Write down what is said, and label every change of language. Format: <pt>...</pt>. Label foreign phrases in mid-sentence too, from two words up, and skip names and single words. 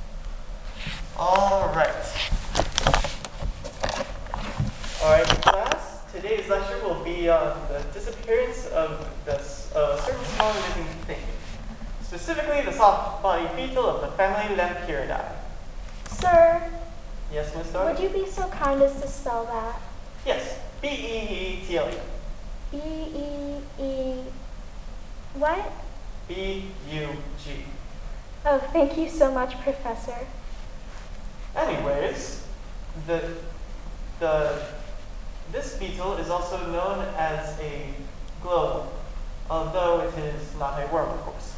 <en>All right. All right, class. Today's lecture will be on the disappearance of certain small living thing, specifically the soft-bodied beetle of the family Lemphiridae. Sir, Yes, Miss Darby? would you be so kind as to spell that? Yes, B-E-E-T-L-E. B-E-E... What? B-U-G. Oh, thank you so much, Professor. Anyways, this beetle is also known as a glowworm, although it is not a worm, of course.</en>